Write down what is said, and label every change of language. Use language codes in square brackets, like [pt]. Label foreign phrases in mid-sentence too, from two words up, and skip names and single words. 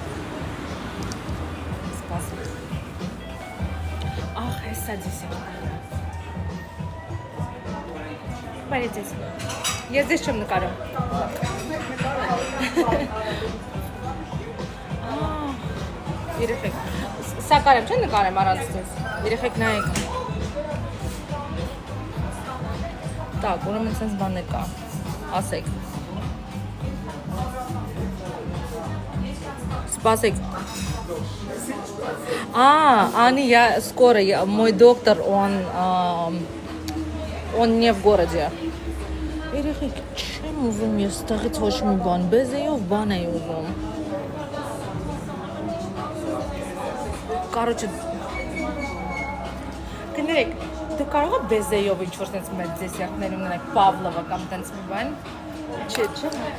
[hy] Սպասեք։ Ահ, հեսա դեսերտները։ Բարև ձեզ։ Ես ձեզ չեմ նկարում։ Երեխեք, սա կարեմ չեն նկարեմ առանց ձեզ։ Երեխեք նայեք։ Так, ուրեմն սենց բաներ կա։ Ասեք։ Спасибо. [ru] Ани, я скоро, мой доктор, он не в городе. [hy] Երեխեք, չեմ ուզում ես տաղից ոչ մի բան, բեզեյով բան էի ուզում։ Короче, կներեք, դու կարող ես բեզեյով ինչ-որ տենց մեծ դեսերտներ ունենալ, Պավլովը կամ տենց մի բան։ Չէ։